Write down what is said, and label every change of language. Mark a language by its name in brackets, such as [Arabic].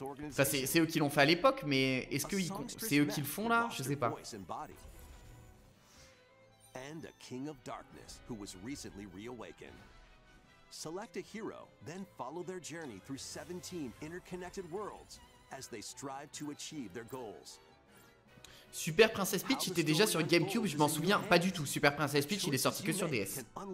[French] Enfin, c'est eux qui l'ont fait à l'époque, mais est-ce que c'est eux qui le font là? Je sais pas. [English] And a king of darkness who was recently reawakened. Select a hero, then follow their journey through 17 interconnected worlds as they strive to achieve their goals. [French] Super Princess Peach était déjà sur GameCube, je m'en souviens pas du tout. Super Princess Peach, il est sorti que sur DS.